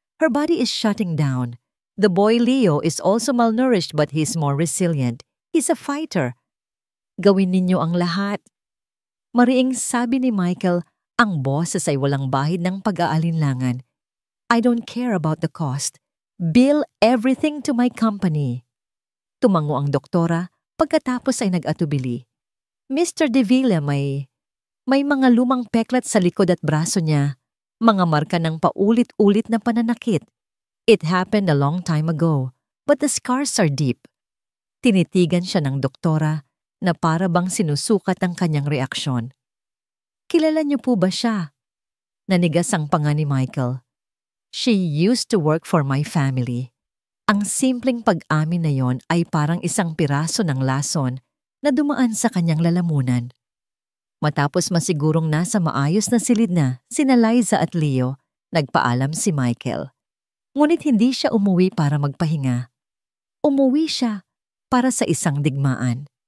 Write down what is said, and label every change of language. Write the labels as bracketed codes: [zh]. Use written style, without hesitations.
[en] Her body is shutting down. The boy Leo is also malnourished but he's more resilient. He's a fighter. [tl] Gawin ninyo ang lahat. Mariing sabi ni Michael, ang boses ay walang bahid ng pag-aalinlangan. [en] I don't care about the cost. Bill everything to my company. [tl] Tumango ang doktora pagkatapos ay nag-atubili. Mr. De Villa, may mga lumang peklat sa likod at braso niya, mga marka ng paulit-ulit na pananakit. [en] It happened a long time ago, but the scars are deep. [tl] Tinitigan siya ng doktora na para bang sinusukat ang kanyang reaksyon. Kilala niyo po ba siya? Nanigas ang panga ni Michael. [en] She used to work for my family. [tl] Ang simpleng pag-amin na yon ay parang isang piraso ng lason na dumaan sa kanyang lalamunan. Matapos masigurong nasa maayos na silid na sina Liza at Leo, nagpaalam si Michael. Ngunit hindi siya umuwi para magpahinga. Umuwi siya para sa isang digmaan.